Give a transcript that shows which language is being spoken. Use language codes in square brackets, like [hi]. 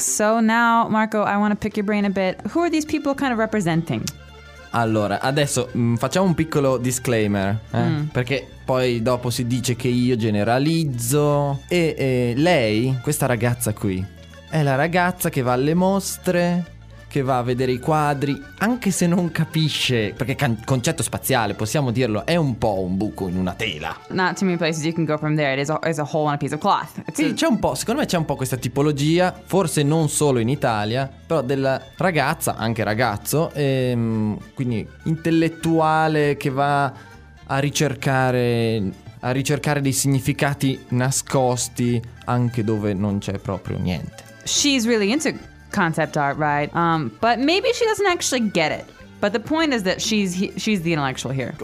[en] So now, Marco, I want to pick your brain a bit. Who are these people kind of representing? [it] Allora, adesso facciamo un piccolo disclaimer, perché poi dopo si dice che io generalizzo. E lei, questa ragazza qui, è la ragazza che va alle mostre, che va a vedere i quadri, anche se non capisce, perché concetto spaziale, possiamo dirlo, è un po' un buco in una tela. [en] Not too many places you can go from there, it's a hole in a piece of cloth. [it] Sì, c'è un po', secondo me c'è un po' questa tipologia, forse non solo in Italia, però della ragazza, anche ragazzo, quindi intellettuale che va a ricercare dei significati nascosti anche dove non c'è proprio niente. [en] She's really into concept art, right? But maybe she doesn't actually get it. But the point is that she's the intellectual here.